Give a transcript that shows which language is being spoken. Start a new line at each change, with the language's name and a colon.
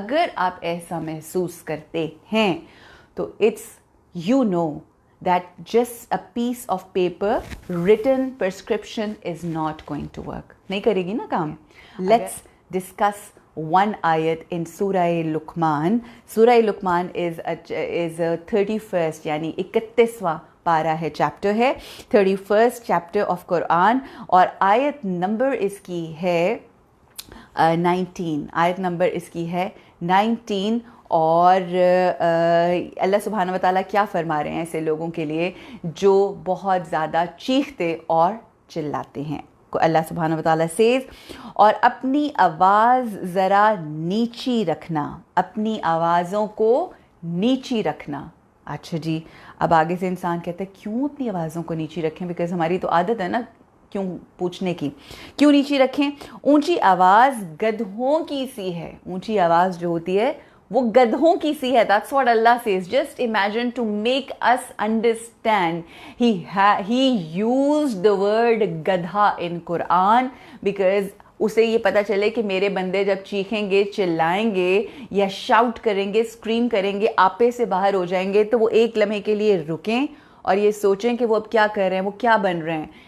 Urdu: اگر آپ ایسا محسوس کرتے ہیں تو
English: It's you know that just a piece of paper written prescription is not going to work.
Urdu: نہیں کرے گی نا کام.
English: Let's discuss one ayat in Surah Luqman. Surah Luqman is a 31st
Urdu: یعنی 31واں پارہ ہے, چیپٹر ہے,
English: 31st chapter of Quran,
Urdu: اور آیت نمبر اس کی ہے 19. آیت نمبر اس کی ہے 19. اور اللہ سبحانہ و تعالیٰ کیا فرما رہے ہیں ایسے لوگوں کے لیے جو بہت زیادہ چیختے اور چلاتے ہیں. اللہ سبحانہ و تعالیٰ سیز, اور اپنی آواز ذرا نیچی رکھنا, اپنی آوازوں کو نیچی رکھنا. اچھا جی, اب آگے سے انسان کہتا ہے کیوں اپنی آوازوں کو نیچی رکھیں, بیکاز ہماری تو عادت ہے نا کیوں پوچھنے کی, کیوں نیچی رکھیں. اونچی آواز گدھوں کی سی ہے, اونچی آواز جو ہوتی ہے وہ گدھوں کی سی ہے.
English: That's what Allah says. Just imagine to make us understand. He used the word gadha in Quran because
Urdu: اسے یہ پتہ چلے کہ میرے بندے جب چیخیں گے, چلائیں گے یا شاؤٹ کریں گے, اسکریم کریں گے, آپے سے باہر ہو جائیں گے, تو وہ ایک لمحے کے لیے رکیں اور یہ سوچیں کہ وہ اب کیا کر رہے ہیں, وہ کیا بن رہے ہیں.